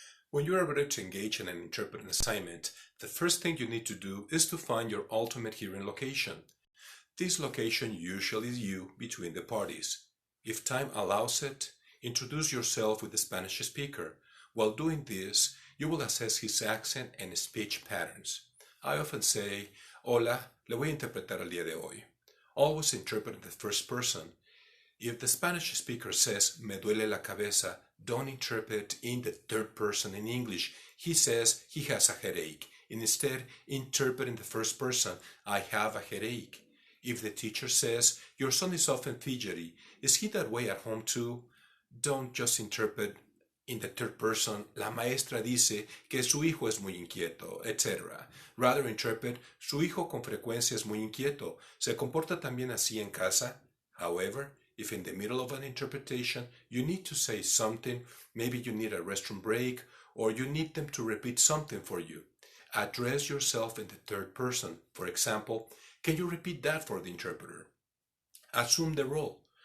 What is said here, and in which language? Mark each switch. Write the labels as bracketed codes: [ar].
[en] When you are ready to engage in an interpreting assignment, the first thing you need to do is to find your ultimate hearing location. This location usually is you between the parties. If time allows it, introduce yourself with the Spanish speaker. While doing this, you will assess his accent and speech patterns. I often say, [es] Hola, le voy a interpretar el día de hoy. [en] Always interpret in the first person. If the Spanish speaker says, [es] me duele la cabeza, [en] don't interpret in the third person in English. He says he has a headache. Instead, interpret in the first person, I have a headache. If the teacher says, your son is often fidgety, is he that way at home too? Don't just interpret in the third person, [es] la maestra dice que su hijo es muy inquieto, etc. [en] Rather interpret, [es] su hijo con frecuencia es muy inquieto. ¿Se comporta también así en casa? [en] However, if in the middle of an interpretation you need to say something, maybe you need a restroom break, or you need them to repeat something for you, address yourself in the third person. For example, can you repeat that for the interpreter? Assume the role.